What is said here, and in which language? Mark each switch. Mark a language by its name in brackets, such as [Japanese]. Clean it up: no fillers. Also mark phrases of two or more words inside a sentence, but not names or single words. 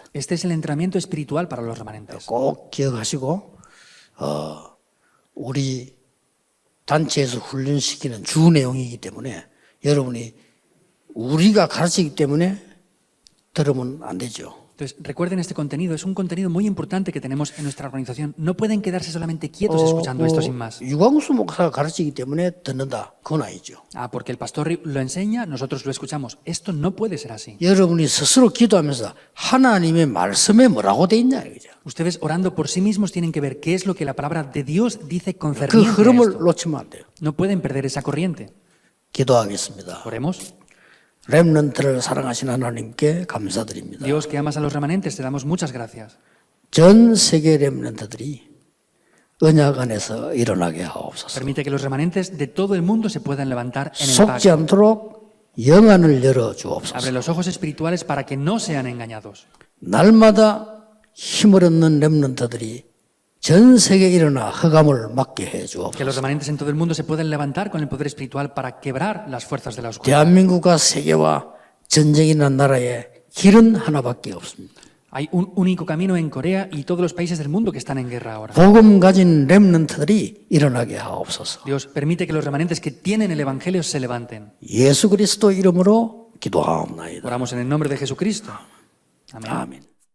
[Spanish] Este es el entrenamiento espiritual para los remanentes. [Korean] 꼭 기억하시고 우리 단체에서 훈련시키는 주 내용이기 때문에 여러분이 우리가 가르치기 때문에 들으면 안 되죠. [Spanish] Entonces, recuerden este contenido, es un contenido muy importante que tenemos en nuestra organización. No pueden quedarse solamente quietos escuchando esto sin más. [Korean] 유광수 목사가 가르치기 때문에 듣는다. 그건 아니죠. [Spanish] Porque el pastor lo enseña, nosotros lo escuchamos. Esto no puede ser así. [Korean] 여러분이 스스로 기도하면서 하나님의 말씀에 뭐라고 돼 있냐 이거죠. [Spanish] Ustedes orando por sí mismos tienen que ver qué es lo que la palabra de Dios dice [Korean] 그 [Spanish] concerniente a [Korean] 흐름을 [Spanish] esto. [Korean] 놓치면 안 돼요. [Spanish] No pueden perder esa corriente. [Korean] 기도하겠습니다. [Spanish] Oremos. [Korean] 렘넌트를 사랑하신 하나님께 감사드립니다. [Spanish] Dios, que amas a los remanentes, te damos muchas gracias. [Korean] 전 세계 렘넌트들이 언약 안에서 일어나게 하옵소서. [Spanish] Permite que los remanentes de todo el mundo se puedan levantar en el pacto. [Korean] 속지 않도록 영안을 열어 주옵소서. [Spanish] Abre los ojos espirituales para que no sean engañados. [Korean] 날마다 힘을 얻는 렘넌트들이 전 세계에 일어나 흑암을 막게 해 [Spanish] Que los [Korean] 주옵소서. [Spanish] remanentes en todo el mundo se puedan levantar con el poder espiritual para quebrar las fuerzas de la oscuridad. [Korean] 대한민국과 세계와 전쟁이 난 나라에 길은 하나밖에 없습니다. [Spanish] Hay un único camino en Corea y todos los países del mundo que están en guerra ahora. [Korean] 복음 가진 렘넌트들이 일어나게 하옵소서. [Spanish] Dios, permite que los remanentes que tienen el Evangelio se levanten. [Korean] 예수 그리스도 이름으로 기도하옵나이다. [Spanish] Oramos en el nombre de Jesucristo. Amén. [Korean] 아멘.